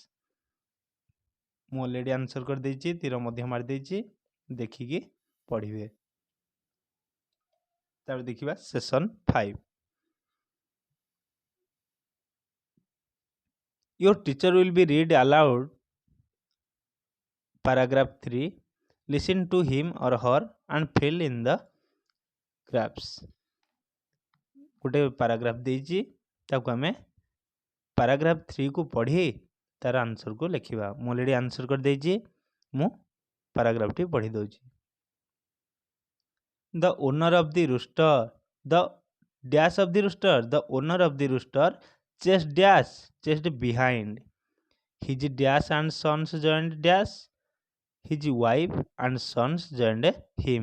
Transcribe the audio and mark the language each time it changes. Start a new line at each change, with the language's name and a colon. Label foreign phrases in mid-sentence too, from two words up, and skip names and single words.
Odia: ମୁଁ
English: already answer
Odia: କରିଦେଇଛି, ତୀର ମଧ୍ୟ ମାରିଦେଇଛି, ଦେଖିକି ପଢ଼ିବେ। ତାପରେ ଦେଖିବା ସେସନ୍ 5।
English: Your teacher will be read aloud paragraph 3. Listen to him or her and fill in the gaps.
Odia: ଗୋଟେ ପାରାଗ୍ରାଫ ଦେଇଛି, ତାକୁ ଆମେ ପାରାଗ୍ରାଫ 3 କୁ ପଢ଼ି ତାର ଆନ୍ସରକୁ ଲେଖିବା। ମୁଁ
English: already answer
Odia: କରିଦେଇଛି, ମୁଁ ପାରାଗ୍ରାଫଟି ପଢ଼ି ଦେଉଛି।
English: The owner of the rooster, the dash of the rooster, the owner of the rooster chased behind. His dash and sons joined dash. His wife and sons joined him.